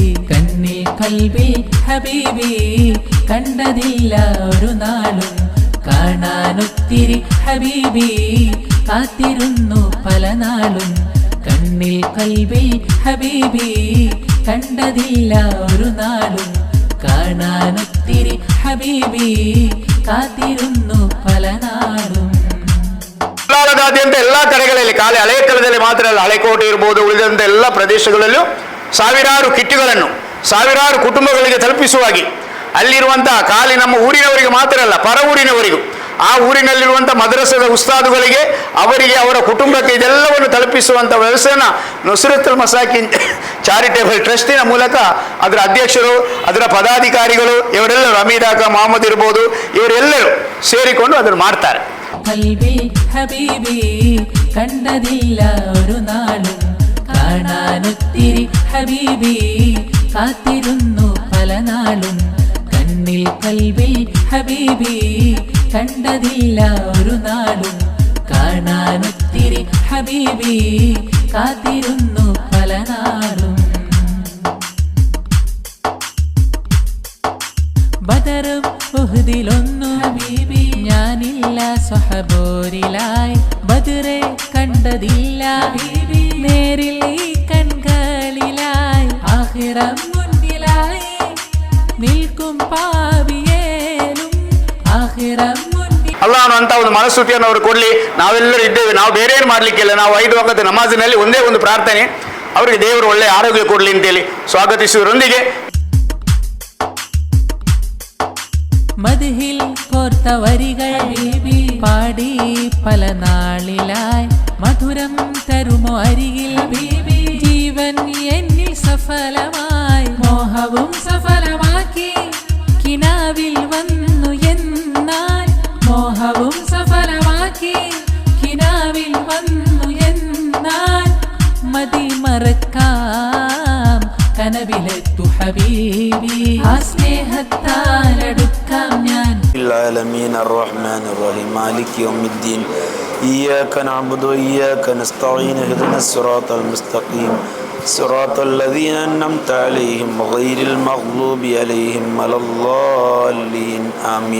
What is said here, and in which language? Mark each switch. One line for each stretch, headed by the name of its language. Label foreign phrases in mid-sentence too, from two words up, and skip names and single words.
Malayalam: കണ്ണിൽ കൽബിൽ ഹബീബി കണ്ടതില്ല ഒരു നാളും. കാണാനൊത്തിരി ഹബീബി കാത്തിരുന്നു പല നാളും. കണ്ണിൽ കൽബിൽ ഹബീബി കണ്ടതില്ല ഒരു നാളും. കാണാനൊത്തിരി ഹബീബി കാത്തിരുന്നു പല നാട്.
Kannada: ಾದ್ಯಂತ ಎಲ್ಲಾ ಕಡೆಗಳಲ್ಲಿ, ಖಾಲಿ ಹಳೆಕಳದಲ್ಲಿ ಮಾತ್ರ ಅಲ್ಲ, ಹಳೆಕೋಟೆ ಇರಬಹುದು, ಉಳಿದಂತೆ ಎಲ್ಲ ಪ್ರದೇಶಗಳಲ್ಲೂ ಸಾವಿರಾರು ಕಿಟ್ಟುಗಳನ್ನು ಸಾವಿರಾರು ಕುಟುಂಬಗಳಿಗೆ ತಲುಪಿಸುವಾಗಿ, ಅಲ್ಲಿರುವಂತಹ ಖಾಲಿ ನಮ್ಮ ಊರಿನವರಿಗೆ ಮಾತ್ರ ಅಲ್ಲ, ಪರ ಊರಿನವರಿಗೂ, ಆ ಊರಿನಲ್ಲಿರುವಂಥ ಮದ್ರಸದ ಉಸ್ತಾದುಗಳಿಗೆ, ಅವರಿಗೆ, ಅವರ ಕುಟುಂಬಕ್ಕೆ ಇದೆಲ್ಲವನ್ನು ತಲುಪಿಸುವಂಥ ವ್ಯವಸ್ಥೆಯನ್ನು ನುಸ್ರತುಲ್ ಮಸಾಕೀನ್ ಚಾರಿಟೇಬಲ್ ಟ್ರಸ್ಟಿನ ಮೂಲಕ ಅದರ ಅಧ್ಯಕ್ಷರು, ಅದರ ಪದಾಧಿಕಾರಿಗಳು ಇವರೆಲ್ಲರೂ, ಹಮೀದಾಕ ಮೊಹಮ್ಮದ್ ಇರ್ಬೋದು, ಇವರೆಲ್ಲರೂ ಸೇರಿಕೊಂಡು ಅದನ್ನು ಮಾಡ್ತಾರೆ.
Malayalam: കൽബി ഹബീബി കണ്ടതില്ല ഒരു നാളും. കാണാനൊത്തിരി ഹബീബി കാത്തിരുന്നു പല നാളും. കണ്ണിൽ കൽബിൽ ഹബീബി കണ്ടതില്ല ഒരു നാളും. കാണാനൊത്തിരി ഹബീബി കാത്തിരുന്നു പല നാളും. ബദറും ഉഹ്ദിലൊന്നു ഹബീബി ഞാനില്ല സ്വഹബോരിലായി. ബദറെ കണ്ടതില്ല ഹബീബി നേരിൽ ഈ കൺകളിലായി. ആഖിറം മുന്നിലായി നിൽക്കും പാവിയേലും ആഖിറം മുന്നി.
Kannada: ಅಲ್ಲಾಹನು ಅಂತ ಒಂದು ಮನಸ್ಥಿತಿಯನ್ನು ಅವರು ಕೊಡಲಿ. ನಾವೆಲ್ಲರೂ ಇದ್ದೇವೆ, ನಾವು ಬೇರೆ ಏನು ಮಾಡಲಿಕ್ಕಿಲ್ಲ. ನಾವು 5 ವಕ್ತ ನಮಾಜಿನಲ್ಲಿ ಒಂದೇ ಒಂದು ಪ್ರಾರ್ಥನೆ, ಅವರಿಗೆ ದೇವರು ಒಳ್ಳೆಯ ಆರೋಗ್ಯ ಕೊಡಲಿ ಅಂತೇಳಿ ಸ್ವಾಗತಿಸುವುದರೊಂದಿಗೆ
Malayalam: മദ്ഹിൽ കോർത്ത വരികൾ ഹബീബി പാടി പല നാളിലായി. മധുരം തരുമോ അരികിൽ ഹബീബി, ജീവൻ എന്നിൽ സഫലമായി. മോഹവും സഫലമാക്കി കിനാവിൽ വന്നു എന്നാൽ. മോഹവും സഫലമാക്കി കിനാവിൽ വന്നു എന്നാൽ. മതി മറക്കാം കനവിലെത്തു ഹബീബി, ആ സ്നേഹത്താലെടുക്കാം ഞാൻ.
Arabic: العالمين الرحمن الرحيم مالك يوم الدين إياك نعبد وإياك نستعين اهدنا الصراط المستقيم صراط الذين أنعمت عليهم غير المغضوب عليهم ولا الضالين آمين.